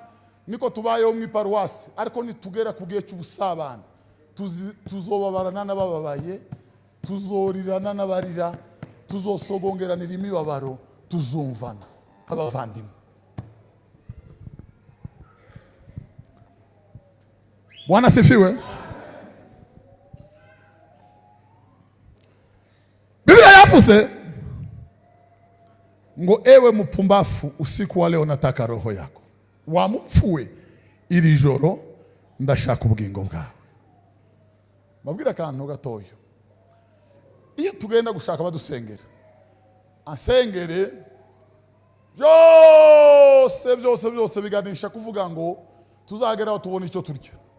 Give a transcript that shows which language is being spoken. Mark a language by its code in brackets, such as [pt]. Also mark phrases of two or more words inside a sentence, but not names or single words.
[rn] Niko tubayeho mu iparuwasi. Ariko nitugera ku gihe cy'ubusabane tuzobabarana n'abababaye, tuzorirana n'abarira, tuzosogongeranira imibabaro, tuzumvana abavandimwe. [sw] Bwana sifiwe. [rn] yaravuze ngo ewe mupumbafu, [sw] usiku wa leo nataka roho yako. [rn] Wamupfuwe, iri joro ndashaka ubugingo bwawe. Mabwira akantu gatoyo. Iyo tugenda gushaka badusengera, asengere byose biganisha kuvuga ngo tuzageraho tubona icyo turya.